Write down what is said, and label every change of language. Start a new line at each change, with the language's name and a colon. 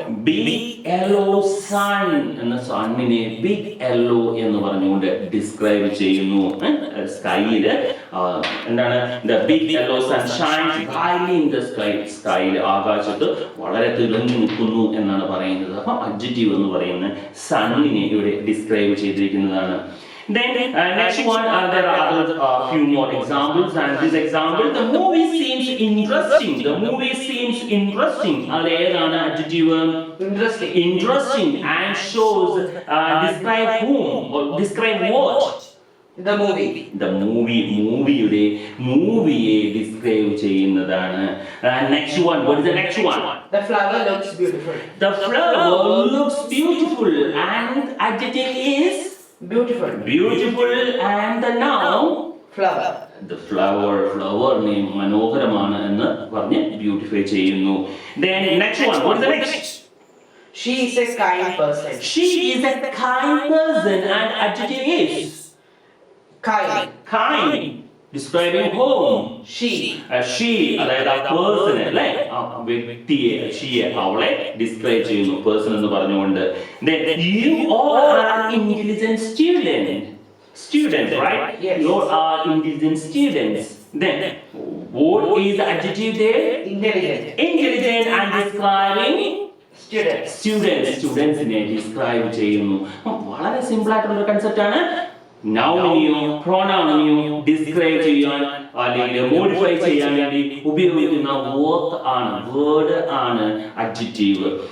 English: Big yellow sun
Malayalam: എന്ന സണ്ണിനെ big yellow എന്ന് പറഞ്ഞുകൊണ്ട് ഡിസ്ക്രൈബ് ചെയ്യുന്നു. സ്കൈയില് എന്താണ്?
English: The big yellow sun shines brightly in the sky.
Malayalam: സ്കൈയില് ആകാശത്ത് വളരെ തിളങ്ങി നിൽക്കുന്നു എന്നാണ് പറയുന്നത്. അപ്പൊ അഡ്ജക്റ്റീവ് എന്ന് പറയുന്ന സണ്ണിനെ ഇവിടെ describe ചെയ്തിരിക്കുന്നതാണ്.
English: Then next one, there are other few more examples, and this example, the movie seems interesting. The movie seems interesting. Adeyana adjective? Interesting and shows describe whom or describe what? The movie.
Malayalam: മൂവിയുടെ മൂവിയെ describe ചെയ്യുന്നതാണ്.
English: Next one. What is the next one? The flower looks beautiful. The flower looks beautiful and adjective is Beautiful. beautiful and the noun Flower. the flower name
Malayalam: മനോഹരമാണ് എന്ന് പറഞ്ഞ് beautify ചെയ്യുന്നു.
English: Then next one. What is the next? She is a kind person. She is a kind person and adjective is kind. Describing whom? She.
Malayalam: She അതായത് ആ person അല്ലേ, ആ വ്യക്തിയെ, ഷീയെ, അവളെ ഡിസ്ക്രൈബ് ചെയ്യുന്നു പേഴ്സൺ എന്ന് പറഞ്ഞുകൊണ്ട്.
English: Then you all are intelligent students, right? Yes. You are intelligent students. Then what is the adjective there? Intelligent and describing
Malayalam: സ്റ്റുഡൻസിനെ describe ചെയ്യുന്നു. വളരെ സിമ്പിൾ ആയിട്ടുള്ള ഒരു കൺസെപ്റ്റ് ആണ്. നൗണിനെയോ പ്രോനൗണിനെയോ ഡിസ്ക്രൈബ് ചെയ്യാൻ അല്ലെങ്കിൽ മോഡിഫൈ ചെയ്യാൻ വേണ്ടി ഉപയോഗിക്കുന്ന വേർഡ് ആണ് അഡ്ജക്റ്റീവ്.